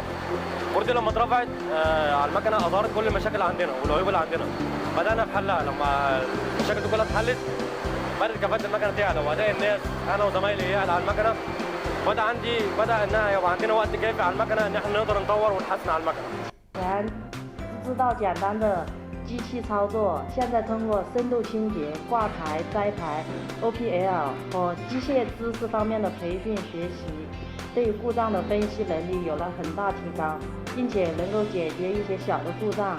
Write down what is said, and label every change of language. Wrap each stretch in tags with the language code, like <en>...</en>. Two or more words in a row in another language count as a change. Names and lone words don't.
<ar>كوردي لما اترفعت على المكنة أظهرت كل المشاكل اللي عندنا والعيوب اللي عندنا. بدأنا بحلها لما المشاكل دي كلها اتحلت بدأت كفاءة المكنة تعلى وأداء الناس أنا وزمايلي يعلى على المكنة. بدأ إنها يبقى عندنا وقت كافي على المكنة إن إحنا نقدر نطور ونحسن على المكنة.</ar> <zh>知道简单的机器操作，现在通过深度清洁、挂牌、摘牌、OPL 和机械知识方面的培训学习，对故障的分析能力有了很大提高，并且能够解决一些小的故障。</zh>